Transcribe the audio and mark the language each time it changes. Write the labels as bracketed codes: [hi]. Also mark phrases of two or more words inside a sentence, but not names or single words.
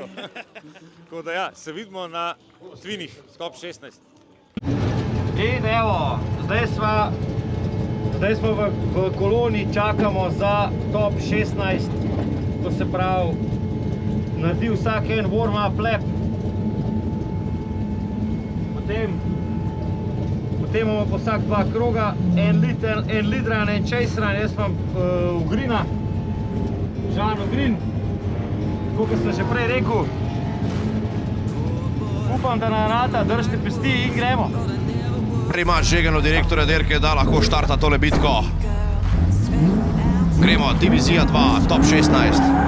[sl] Tako da ja, se vidimo na twinih, top 16. In evo, zdaj smo v koloni, čakamo za top 16, to se pravi, naredi vsak en [en] warm-up lap. [sl] Potem imamo po vsak 2 kroga, en [en] lead run, [sl] en [en] chase run. [sl] Jaz imam Ugrina, Žan Ugrin, tako kot sem že prej rekel. Upam, da nam rata, držite pesti in gremo. Ima žegano direktorja dirke, da lahko štarta tole bitko. Gremo, divizija 2, top 16.